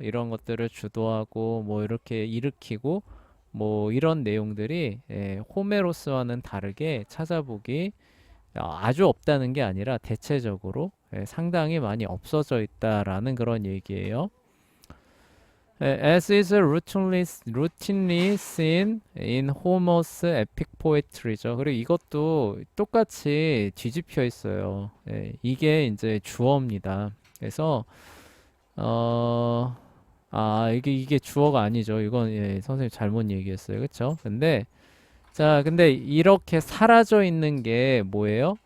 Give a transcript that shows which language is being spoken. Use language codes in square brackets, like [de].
[ko] 이런 것들을 주도하고 뭐 이렇게 일으키고 뭐 이런 내용들이 호메로스와는 다르게 찾아보기 아주 없다는 게 아니라 대체적으로 상당히 많이 없어져 있다라는 그런 얘기예요. [en] As is routinely seen in Homer's epic poetry죠. [ko] 그리고 이것도 똑같이 뒤집혀 있어요. 이게 이제 주어입니다. 그래서 어, 이게 주어가 아니죠. 이건 선생님 잘못 얘기했어요. 그쵸? 근데 이렇게 사라져 있는 게 뭐예요?